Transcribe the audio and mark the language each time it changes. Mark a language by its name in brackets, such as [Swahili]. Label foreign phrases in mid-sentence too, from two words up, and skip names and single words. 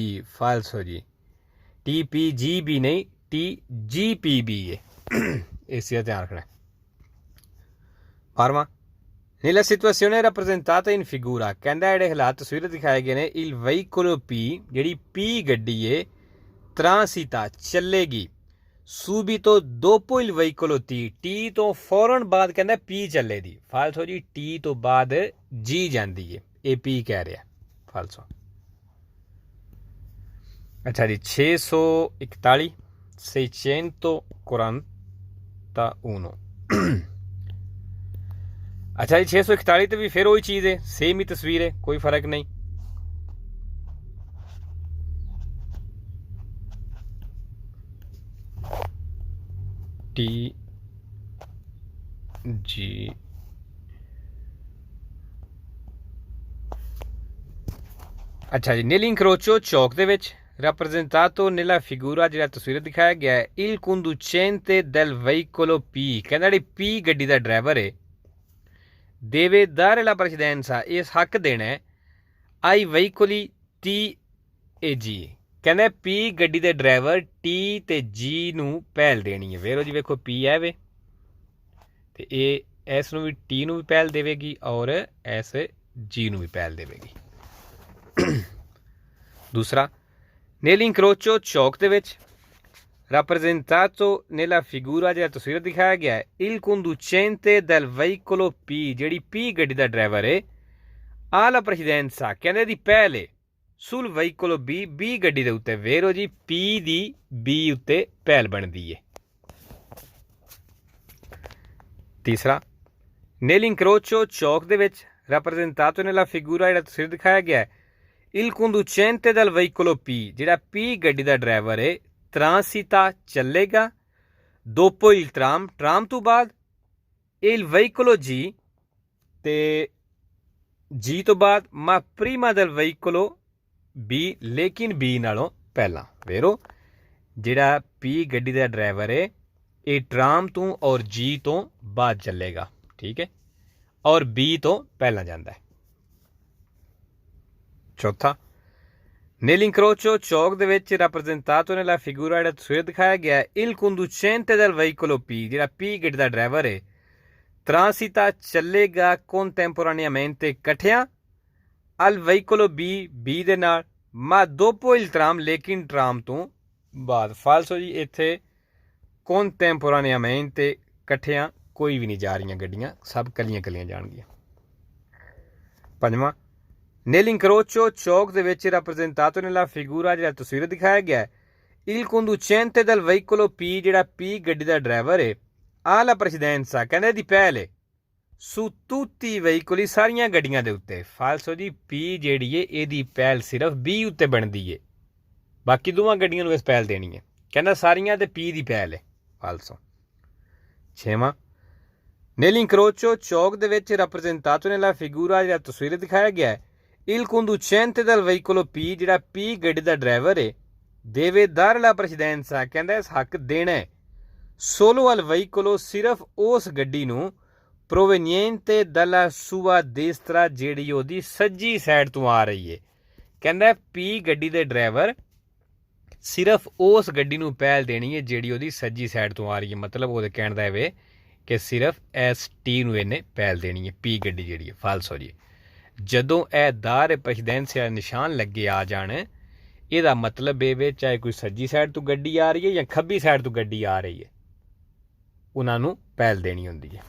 [Punjabi] ਫਾਲਸੋ ਜੀ, TPGB ਨਹੀਂ TGPB ਹੈ, ਇਸ ਦਾ ਧਿਆਨ ਰੱਖਣਾ। 12ਵਾਂ [Italian] nella situazione rappresentata in figura [Punjabi] ਕਹਿੰਦਾ ਜਿਹੜੇ ਹਾਲਾਤ ਤਸਵੀਰ ਦਿਖਾਏ ਗਏ ਨੇ [Italian] il veicolo P [Punjabi] ਜਿਹੜੀ P ਗੱਡੀ ਏ transita ਚੱਲੇਗੀ [Italian] subito dopo il veicolo T [Punjabi] ਤੋਂ ਫੌਰਨ ਬਾਅਦ ਕਹਿੰਦਾ P ਚੱਲੇਗੀ। ਫਾਲਸੋ ਜੀ, T ਤੋਂ ਬਾਅਦ G ਜਾਂਦੀ ਏ, ਇਹ P ਕਹਿ ਰਿਹਾ। ਫਾਲਸੋ। ਅੱਛਾ ਜੀ, 641 641। ਅੱਛਾ ਜੀ, 641 ਤੇ ਵੀ ਫਿਰ ਉਹੀ ਚੀਜ਼ ਹੈ, ਸੇਮ ਹੀ ਤਸਵੀਰ ਹੈ, ਕੋਈ ਫਰਕ ਨਹੀਂ। ਟੀ ਜੀ ਅੱਛਾ ਜੀ, [Italian] nel incrocio [Punjabi] ਚੌਕ ਦੇ ਵਿੱਚ [Italian] rappresentato nella figura [Punjabi] ਜਿਹੜਾ ਤਸਵੀਰ ਦਿਖਾਇਆ ਗਿਆ ਹੈ [Italian] il conducente del veicolo P [Punjabi] ਕਹਿੰਦਾ ਜਿਹੜੀ P ਗੱਡੀ ਦਾ ਡਰਾਈਵਰ ਹੈ [Italian] deve dare la precedenza [Punjabi] ਇਸ ਹੱਕ ਦੇਣਾ ਹੈ [Italian] ai veicoli T e G [Punjabi] ਕਹਿੰਦਾ P ਗੱਡੀ ਦੇ ਡਰਾਈਵਰ T ਤੇ G ਨੂੰ ਪਹਿਲ ਦੇਣੀ ਹੈ। ਵੇਖੋ ਜੀ, ਵੇਖੋ P ਹੈ ਵੇ ਤੇ ਇਹ ਇਸ ਨੂੰ ਵੀ T ਨੂੰ ਵੀ ਪਹਿਲ ਦੇਵੇਗੀ ਔਰ ਇਸ G ਨੂੰ ਵੀ ਪਹਿਲ ਦੇਵੇਗੀ। ਦੂਸਰਾ [Italian] nel incrocio [Punjabi] ਚੌਕ ਦੇ ਵਿੱਚ [Italian] rappresentato nella figura [Punjabi] ਜਿਹੜਾ ਤਸਵੀਰ ਦਿਖਾਇਆ ਗਿਆ ਹੈ [Italian] il conducente del veicolo P [Punjabi] ਜਿਹੜੀ P ਗੱਡੀ ਦਾ ਡਰਾਈਵਰ ਹੈ [Italian] ha la precedenza [Punjabi] ਕਹਿੰਦੇ ਦੀ ਪਹਿਲ ਹੈ [Italian] sul veicolo [Punjabi] B ਗੱਡੀ ਦੇ ਉੱਤੇ। ਵੇਰੋ ਜੀ, P ਦੀ B ਉੱਤੇ ਪਹਿਲ ਬਣਦੀ ਹੈ। ਤੀਸਰਾ [Italian] nel incrocio [Punjabi] ਚੌਕ ਦੇ ਵਿੱਚ [Italian] rappresentato nella figura [Punjabi] ਜਿਹੜਾ ਤਸਵੀਰ ਦਿਖਾਇਆ ਗਿਆ ਹੈ [Italian] il conducente del veicolo P [Punjabi] ਜਿਹੜਾ P ਗੱਡੀ ਦਾ ਡਰਾਈਵਰ ਹੈ transita ਚੱਲੇਗਾ [Italian] dopo il tram [Punjabi] ਤੋਂ ਬਾਅਦ [Italian] il veicolo G [Punjabi] ਤੇ G ਤੋਂ ਬਾਅਦ [Italian] ma prima del veicolo B [Punjabi] ਲੇਕਿਨ B ਨਾਲੋਂ ਪਹਿਲਾਂ। ਵੇਰੋ ਜਿਹੜਾ P ਗੱਡੀ ਦਾ ਡਰਾਈਵਰ ਹੈ ਇਹ ਟਰਾਮ ਤੋਂ ਔਰ G ਤੋਂ ਬਾਅਦ ਚੱਲੇਗਾ, ਠੀਕ ਹੈ, ਔਰ B ਤੋਂ ਪਹਿਲਾਂ ਜਾਂਦਾ ਹੈ। ਚੌਥਾ [Italian] nel incrocio [Punjabi] ਚੌਕ ਦੇ ਵਿੱਚ [Italian] rappresentato nella figura [Punjabi] ਜਿਹੜਾ ਤਸਵੀਰ ਦਿਖਾਇਆ ਗਿਆ ਹੈ [Italian] il conducente del veicolo P [Punjabi] ਜਿਹੜਾ P ਗੱਡੀ ਦਾ ਡਰਾਈਵਰ ਹੈ transita ਚੱਲੇਗਾ contemporaneamente ਇਕੱਠਿਆਂ [Italian] al veicolo B [Punjabi] ਦੇ ਨਾਲ [Italian] ma dopo il tram [Punjabi] ਲੇਕਿਨ ਟਰਾਮ ਤੋਂ ਬਾਅਦ। ਫਾਲਸੋ ਜੀ, ਇੱਥੇ contemporaneamente ਇਕੱਠਿਆਂ ਕੋਈ ਵੀ ਨਹੀਂ ਜਾ ਰਹੀਆਂ ਗੱਡੀਆਂ, ਸਭ ਕੱਲੀਆਂ ਕੱਲੀਆਂ ਜਾਣਗੀਆਂ। ਪੰਜਵਾਂ [Italian] nel incrocio [Punjabi] ਚੌਕ ਦੇ ਵਿੱਚ [Italian] rappresentato nella figura [Punjabi] ਜਿਹੜਾ ਤਸਵੀਰ ਦਿਖਾਇਆ ਗਿਆ ਹੈ [Italian] il conducente del veicolo P [Punjabi] ਜਿਹੜਾ P ਗੱਡੀ ਦਾ ਡਰਾਈਵਰ ਹੈ [Italian] ha la precedenza [Punjabi] ਕਹਿੰਦੇ ਦੀ ਪਹਿਲ ਹੈ [Italian] su tutti i veicoli [Punjabi] ਸਾਰੀਆਂ ਗੱਡੀਆਂ ਦੇ ਉੱਤੇ। ਫਾਲਸੋ ਜੀ, P ਜਿਹੜੀ ਹੈ ਇਹਦੀ ਪਹਿਲ ਸਿਰਫ B ਉੱਤੇ ਬਣਦੀ ਹੈ, ਬਾਕੀ ਦੋਵਾਂ ਗੱਡੀਆਂ ਨੂੰ ਇਸ ਪਹਿਲ ਦੇਣੀ ਹੈ। ਕਹਿੰਦਾ ਸਾਰੀਆਂ ਤੇ P ਦੀ ਪਹਿਲ ਹੈ। ਫਾਲਸੋ। ਛੇਵਾਂ [Italian] nel incrocio [Punjabi] ਚੌਕ ਦੇ ਵਿੱਚ [Italian] rappresentato nella figura [Punjabi] ਜਿਹੜਾ ਤਸਵੀਰ ਦਿਖਾਇਆ ਗਿਆ ਹੈ [Italian] il conducente del veicolo P [Punjabi] ਜਿਹੜਾ P ਗੱਡੀ ਦਾ ਡਰਾਈਵਰ ਹੈ [Italian] deve dare la precedenza [Punjabi] ਕਹਿੰਦਾ ਇਸ ਹੱਕ ਦੇਣਾ ਹੈ [Italian] solo al veicolo [Punjabi] ਸਿਰਫ ਉਸ ਗੱਡੀ ਨੂੰ [Italian] proveniente dalla sua destra [Punjabi] ਜਿਹੜੀ ਉਹਦੀ ਸੱਜੀ ਸਾਈਡ ਤੋਂ ਆ ਰਹੀ ਹੈ। ਕਹਿੰਦਾ ਪੀ ਗੱਡੀ ਦੇ ਡਰਾਈਵਰ ਸਿਰਫ ਉਸ ਗੱਡੀ ਨੂੰ ਪਹਿਲ ਦੇਣੀ ਹੈ ਜਿਹੜੀ ਉਹਦੀ ਸੱਜੀ ਸਾਈਡ ਤੋਂ ਆ ਰਹੀ ਹੈ। ਮਤਲਬ ਉਹਦੇ ਕਹਿਣ ਦਾ ਇਹ ਕਿ ਸਿਰਫ ਐਸ ਟੀ ਨੂੰ ਇਹਨੇ ਪਹਿਲ ਦੇਣੀ ਹੈ, ਪੀ ਗੱਡੀ ਜਿਹੜੀ ਹੈ ਫਾਲਸ ਹੋ ਜੀ। ਜਦੋਂ ਇਹ ਦਾਰ ਪ੍ਰੈਸੀਡੈਂਸੀਆ ਨਿਸ਼ਾਨ ਲੱਗੇ ਆ ਜਾਣ ਇਹਦਾ ਮਤਲਬ ਇਹ ਵੇ ਚਾਹੇ ਕੋਈ ਸੱਜੀ ਸਾਈਡ ਤੋਂ ਗੱਡੀ ਆ ਰਹੀ ਹੈ ਜਾਂ ਖੱਬੀ ਸਾਈਡ ਤੋਂ ਗੱਡੀ ਆ ਰਹੀ ਹੈ, ਉਹਨਾਂ ਨੂੰ ਪਹਿਲ ਦੇਣੀ ਹੁੰਦੀ ਹੈ।